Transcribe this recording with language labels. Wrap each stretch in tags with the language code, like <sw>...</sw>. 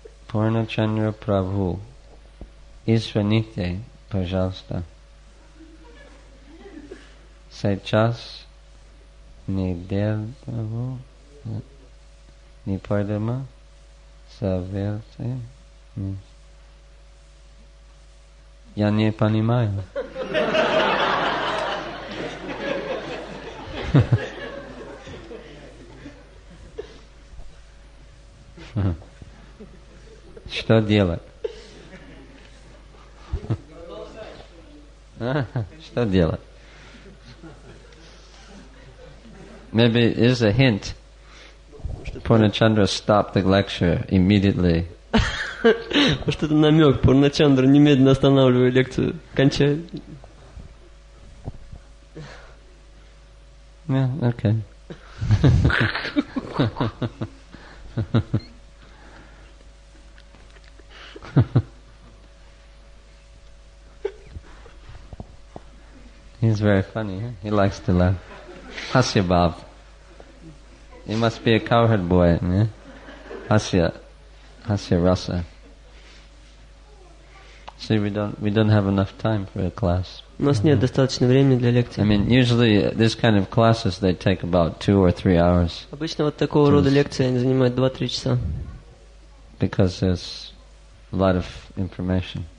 <ru>Purnachandra Prabhu, извините, пожалуйста. Сейчас неделю необходимо совершить. Я не понимаю. Что делать? Что делать?</ru> <en>Maybe it is a hint. Purnachandra stopped the lecture immediately.</en> <ru>Может, это намек. Пурначандра немедленно останавливает лекцию. Кончает.</ru> <en>Yeah, okay. He's very funny, huh? He likes to laugh. Hasya Bhav. He must be a cowherd boy, yeah? Hasya Rasa. See, we don't have enough time for a class.</en> <ru>У нас нет достаточно времени для лекции.</ru> <en>I mean, usually this kind of classes they take about 2 or 3 hours.</en> <ru>Обычно вот такого рода лекции они занимают 2-3 часа.</ru> <en>Because there's a lot of information.</en>